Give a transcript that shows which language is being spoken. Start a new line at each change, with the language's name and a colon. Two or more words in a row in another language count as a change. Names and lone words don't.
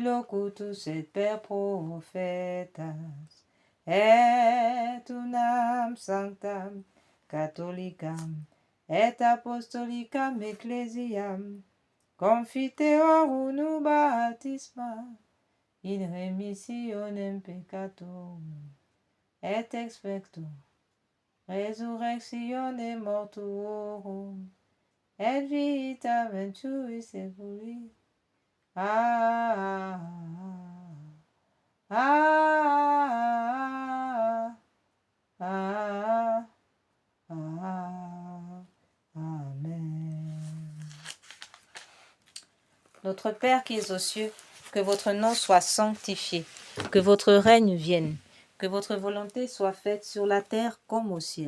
Latin: locutus et per prophetas, et unam sanctam catholicam, et apostolicam ecclesiam, confiteorum baptisma, in remissionem peccatorum, et expecto resurrectione mortuorum, et vita venturi seculi. Amen.
French: Notre Père qui es aux cieux, que votre nom soit sanctifié, que votre règne vienne, que votre volonté soit faite sur la terre comme au ciel.